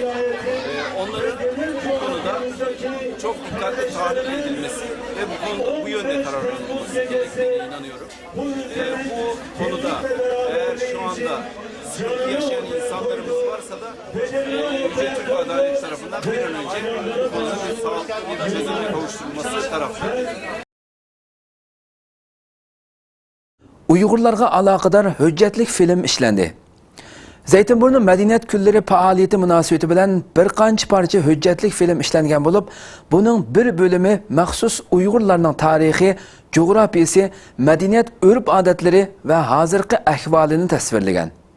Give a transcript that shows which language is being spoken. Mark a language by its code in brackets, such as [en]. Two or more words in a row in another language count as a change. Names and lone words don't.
[tr] Onların bu konuda çok dikkatli tahlil edilmesi ve bu konuda bu yönde karar alınması gerektiğine inanıyorum. Bu konuda eğer şu anda sıkıntı yaşayan insanlarımız varsa da Yüce Türk Adalet tarafından bir an önce bu konuda bir sağlıklı bir çözüme kavuşturulması taraftarıyız. [uz] Uyg'urlarga aloqador hujjatlik film ishlandi. Zaytinburnu Madaniyat kunlari faoliyati munosabati bilan bir qancha parcha hujjatlik film ishlangan bo'lib, buning bir bo'limi maxsus Uyg'urlarning tarixi, jo'grafiyasi, madaniyat, urf-odatlari va hozirgi ahvolini tasvirlagan.